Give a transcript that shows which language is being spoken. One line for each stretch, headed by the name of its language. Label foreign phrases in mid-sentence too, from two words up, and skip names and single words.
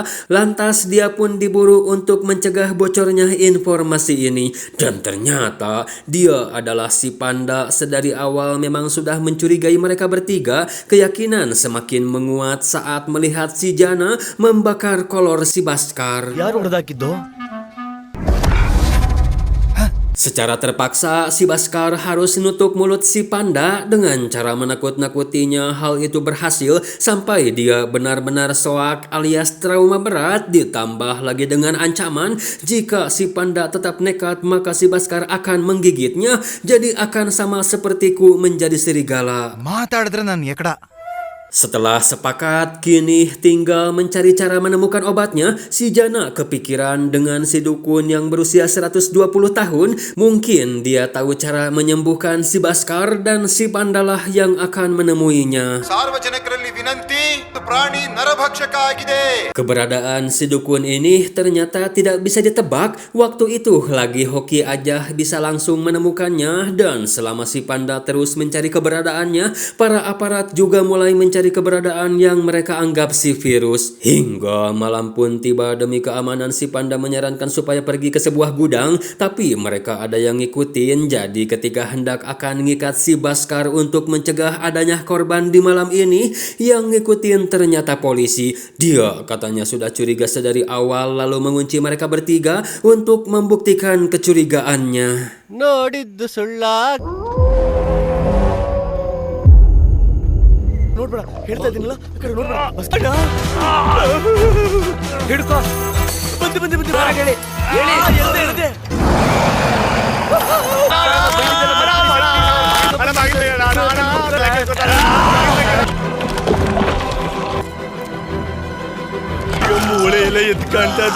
Indonesian: Lantas dia pun diburu untuk mencegah bocornya informasi ini. Dan ternyata dia adalah si Panda. Sedari awal memang sudah mencurigai mereka bertiga. Keyakinan semakin menguat saat melihat si Jana membakar kolor si Baskar.
Kannada: ಯಾರು ಹೊಡೆದಾಕಿದ್ದು?
Indonesian: Secara terpaksa, si Baskar harus nutup mulut si Panda dengan cara menakut-nakutinya. Hal itu berhasil sampai dia benar-benar soak alias trauma berat. Ditambah lagi dengan ancaman jika si Panda tetap nekat maka si Baskar akan menggigitnya. Jadi akan sama sepertiku menjadi serigala.
Kannada: ಮಾತಾಡಿದ್ರೆ ನಾನು ಎಕಡ
Indonesian: Setelah sepakat, kini tinggal mencari cara menemukan obatnya. Si Jana kepikiran dengan si dukun yang berusia 120 tahun. Mungkin dia tahu cara menyembuhkan si Baskar dan si Pandalah yang akan menemuinya.
Kannada: ಸಾರ್ವಜನಿಕರಲ್ಲಿ ವಿನಂತಿ, ಪ್ರಾಣಿ ನರಭಕ್ಷಕ ಆಗಿದೆ.
Indonesian: Keberadaan si dukun ini ternyata tidak bisa ditebak. Waktu itu lagi hoki aja bisa langsung menemukannya. Dan selama si Panda terus mencari keberadaannya, para aparat juga mulai mencari keberadaan yang mereka anggap si virus. Hingga malam pun tiba. Demi keamanan si Panda menyarankan supaya pergi ke sebuah gudang, tapi mereka ada yang ngikutin. Jadi ketika hendak akan ngikat si Baskar untuk mencegah adanya korban di malam ini, yang ngikutin ternyata polisi. Dia katanya sudah curiga sedari awal, lalu mengunci mereka bertiga untuk membuktikan kecurigaannya.
Kannada: ನೋಡಿದ್ದು ಸುಳ್ಳ ನೋಡ್ಬೇಡ, ಹೇಳ್ತಾ ಇದ್ದೀನಲ್ಲ, ಆ ಕಡೆ ನೋಡ್ಬೇಡ. ಅಣ್ಣ! ಹಿಡ್ಕೋ. ಬಂದೆ ಬಂದೆ ಬಂದೆ ಹೇಳಿ ಹೇಳ್ದೆ ಮೂಳೆ ಎಲ್ಲ ಎದ್ದು ಕಾಣ್ತಾ ಇದೆ.